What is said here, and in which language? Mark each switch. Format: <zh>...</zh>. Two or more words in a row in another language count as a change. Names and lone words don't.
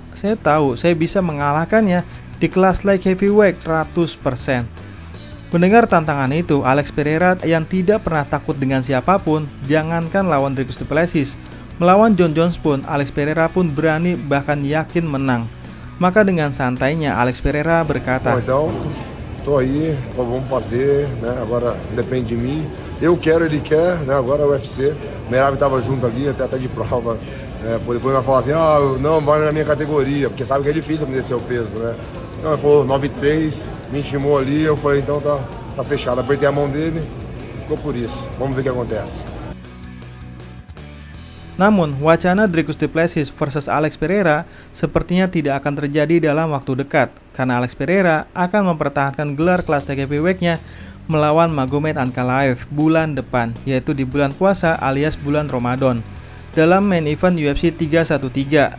<id>Saya tahu saya bisa mengalahkannya di kelas</id> <en>light heavyweight</en> <id>100%. Mendengar tantangan itu, Alex Pereira yang tidak pernah takut dengan siapapun, jangankan lawan Dricus Du Plessis, melawan Jon Jones pun, Alex Pereira pun berani bahkan yakin menang. Maka dengan santainya, Alex Pereira berkata,</id> <pt>Bom, então, tô aí, vamos fazer, né? Agora depende de mim. Eu quero, ele quer, né? Agora o UFC. O Merab tava junto ali, até de prova. Depois vai falar assim, não, vai na minha categoria, porque sabe que é difícil me descer o peso, né? Então ele falou 9-3, me intimou ali, eu falei, então tá fechado. Apertei a mão dele, ficou por isso. Vamos ver o que acontece.</pt> <id>Namun, wacana Dricus Du Plessis versus Alex Pereira sepertinya tidak akan terjadi dalam waktu dekat, karena Alex Pereira akan mempertahankan gelar kelas heavyweight-nya melawan Magomed Ankalaev bulan depan, yaitu di bulan puasa alias bulan Ramadan, dalam</id> <en>main event</en> <id>UFC 313.</id>